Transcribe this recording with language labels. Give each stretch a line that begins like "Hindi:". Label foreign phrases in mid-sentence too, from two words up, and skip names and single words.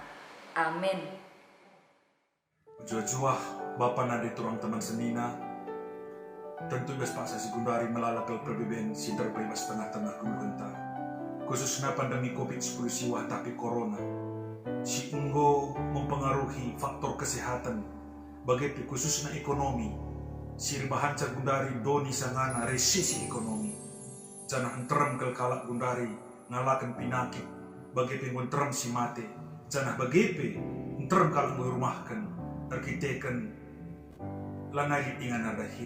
Batak Karo: Amin. Jua-jua Bapa nadi turang teman senina, tentu ibas paksa sekundari melalakal perbeben sinter ibas tengah-tengah kegeluhan ta.
Indonesian: Khususnya pandemi COVID-19 siwah tapi corona. Si enggo mempengaruhi faktor kesehatan, bagi khususnya ekonomi.
Batak Karo: Sirbahan gundari doni sangana resesi ekonomi. Janah enterem kalak gundari ngalakan pinakit bagi pengunterem si mate. Janah bagepe enterem kalak rumahkan arkiteken lanai ingan adahi.